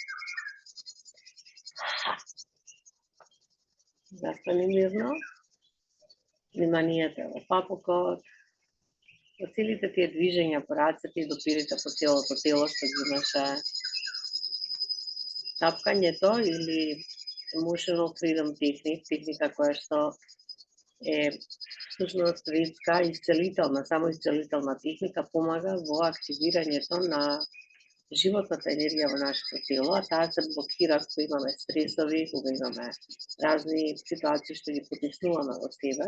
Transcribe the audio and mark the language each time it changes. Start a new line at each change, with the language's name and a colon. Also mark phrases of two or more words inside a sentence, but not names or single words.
Macedonian: Ха! Застани мирно. Вниманието во папукот. Во целите тие движења по рацете и допирите по целото тело што ги имаше. Тапкањето или
English: emotional freedom
Macedonian: техника која што е всушност ветска исцелителна, само исцелителна техника, помага во активирањето на животната енергија во нашето тело, а таа се блокира кога имаме стресови, кога имаме разни ситуации што ги потиснуваме во себе.